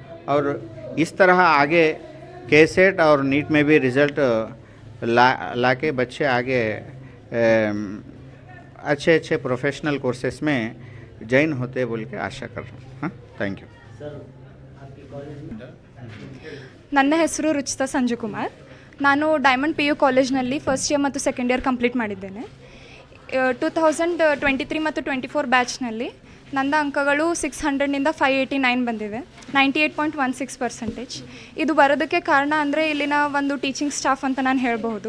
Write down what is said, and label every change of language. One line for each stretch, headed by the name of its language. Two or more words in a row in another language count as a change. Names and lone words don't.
Hindi: और इस तरह आगे केसेट और नीट में भी रिज़ल्ट ला के बच्चे आगे अच्छे
English: professional courses
Hindi: में जॉइन होते बोल के आशा कर रहा हूँ।
English: हाँ, thank you.
Kannada: ನನ್ನ ಹೆಸರು ರುಚಿತಾ ಸಂಜುಕುಮಾರ್. ನಾನು ಡೈಮಂಡ್ PU ಕಾಲೇಜ್ನಲ್ಲಿ
English: first year
Kannada: ಮತ್ತು
English: second year complete
Kannada: ಮಾಡಿದ್ದೇನೆ. 2023 ಮತ್ತು 24 ಬ್ಯಾಚ್ನಲ್ಲಿ ನನ್ನ ಅಂಕಗಳು 600ನಿಂದ 589 ಬಂದಿವೆ, 98.16%. ಇದು ಬರೋದಕ್ಕೆ ಕಾರಣ ಅಂದರೆ ಇಲ್ಲಿನ ಒಂದು
English: teaching staff
Kannada: ಅಂತ ನಾನು ಹೇಳಬಹುದು.